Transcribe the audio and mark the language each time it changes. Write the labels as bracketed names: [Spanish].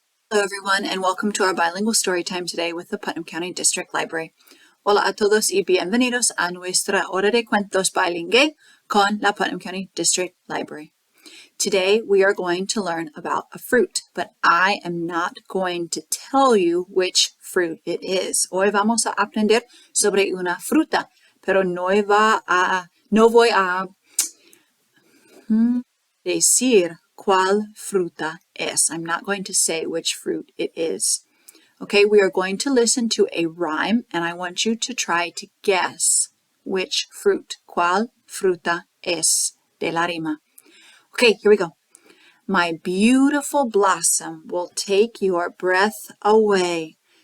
[English] Hello everyone and welcome to our bilingual story time today with the Putnam County District Library. [Spanish] Hola a todos y bienvenidos a nuestra hora de cuentos bilingüe con la Putnam County District Library. [English] Today we are going to learn about a fruit, but I am not going to tell you which fruit it is. [Spanish] Hoy vamos a aprender sobre una fruta, pero no voy a decir cuál fruta es. [English] I'm not going to say which fruit it is. Okay, we are going to listen to a rhyme and I want you to try to guess which fruit. [Spanish] ¿Cuál fruta es? De la rima. [English] Okay, here we go. My beautiful blossom will take your breath away.